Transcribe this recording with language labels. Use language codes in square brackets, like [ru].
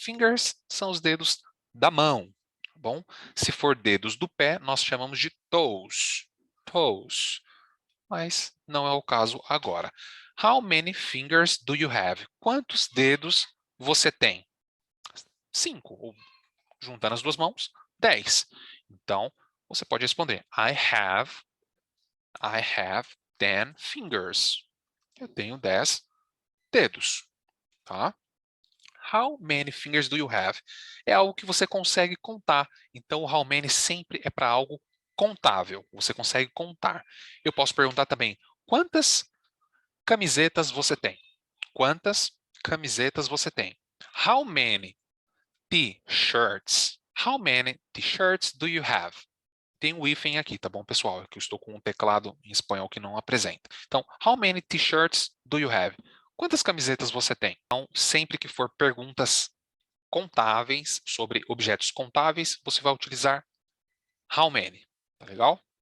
[pt] Fingers são os dedos da mão, tá bom? Se for dedos do pé, nós chamamos de toes. Toes. Mas não é o caso agora. [en] How many fingers do you have? [pt] Quantos dedos você tem? 5. Ou juntando as duas mãos, 10. Então, você pode responder, [en] I have 10 fingers. [pt] Eu tenho 10 dedos, tá? [en] How many fingers do you have? [pt] É algo que você consegue contar. Então, o how many sempre é para algo contável. Você consegue contar. Eu posso perguntar também, quantas camisetas você tem? Quantas camisetas você tem? [en] How many t-shirts? How many t-shirts do you have? [pt] Tem um hífen aqui, tá bom, pessoal? É que eu estou com um teclado em espanhol que não apresenta. Então, [en] how many t-shirts do you have? [pt] Quantas camisetas você tem? Então, sempre que for perguntas contáveis, sobre objetos contáveis, você vai utilizar how many. Tá legal?